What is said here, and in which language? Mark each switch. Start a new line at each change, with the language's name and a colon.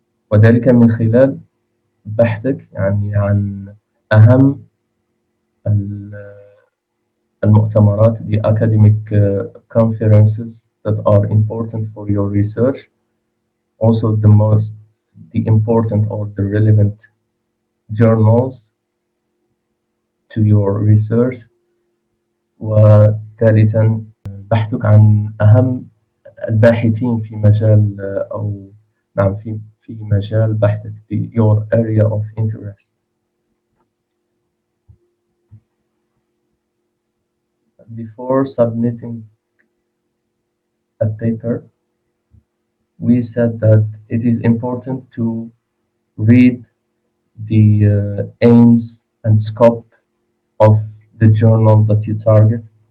Arabic: وذلك من خلال بحثك يعني عن أهم المؤتمرات،
English: the academic conferences that are important for your research, also the important or the relevant journals to your research.
Arabic: وثالثا بحثك عن أهم الباحثين في مجال أو نعم في مجال بحثك،
English: your area of interest. Before submitting a paper, we said that it is important to read the aims and scope of the journal that you target.